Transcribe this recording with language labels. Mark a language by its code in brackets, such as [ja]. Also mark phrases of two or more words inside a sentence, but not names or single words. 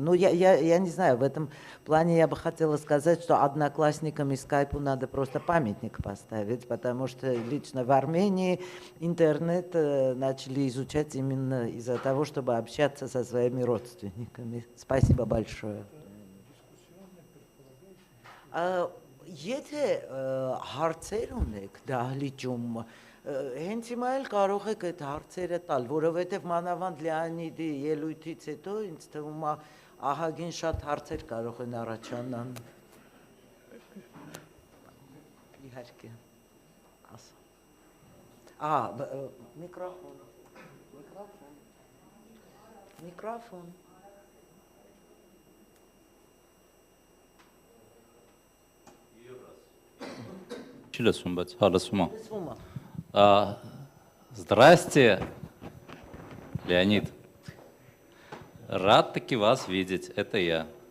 [ru] Ну, я не знаю, в этом плане я бы хотела сказать, что одноклассникам и скайпу надо просто памятник поставить, потому что лично в Армении интернет начали изучать именно из-за того, чтобы общаться со своими родственниками. Спасибо большое. [hy] Եթե հարցեր ունեք դահլիճում, հենց հիմա էլ կարող եք այդ հարցերը տալ, որովհետև մանավանդ Լեոնիդի ելույթից հետո ինձ թվում է ահագին շատ հարցեր կարող են առաջանան։ Իհարկե։ Միկրոֆոն։ [ru] Здрасте, Леонид. Рад таки вас видеть, это я.